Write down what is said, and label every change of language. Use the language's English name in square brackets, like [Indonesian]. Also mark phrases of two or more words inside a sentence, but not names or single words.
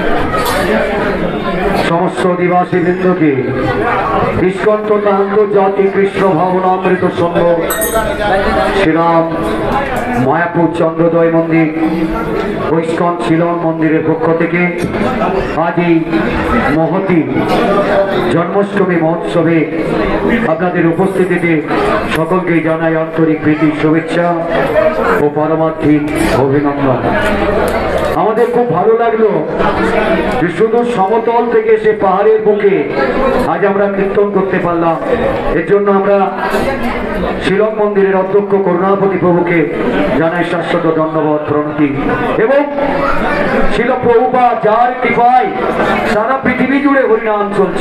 [Bangla] সমস্ত অধিবাসী বৃন্দ কে ইস্কন তথা আন্তর্জাতিক কৃষ্ণ ভাবনামৃত সংঘ শ্রীরাম মায়াপুর চন্দ্রোদয় মন্দির ইস্কন শিলং মন্দির পক্ষ থেকে আজ মহতী জন্মাষ্টমী মহোৎসবে আপনাদের উপস্থিতিতে সকলকে জানাই আন্তরিক প্রীতি শুভেচ্ছা और পরমার্থিক অভিনন্দন। আমাদের খুব ভালো লাগলো যে শুধু সমতল থেকে এসে পাহাড়ের বুকে আজ আমরা কীর্তন করতে পারলাম। এর জন্য আমরা শিলং মন্দিরের অধ্যক্ষ করুণাপতি প্রভুকে জানাই শাশ্বত ধন্যবাদ প্রণতি এবং শিল প্রভুপাদ যার কৃপায় সারা পৃথিবী জুড়ে হরিনাম চলছে।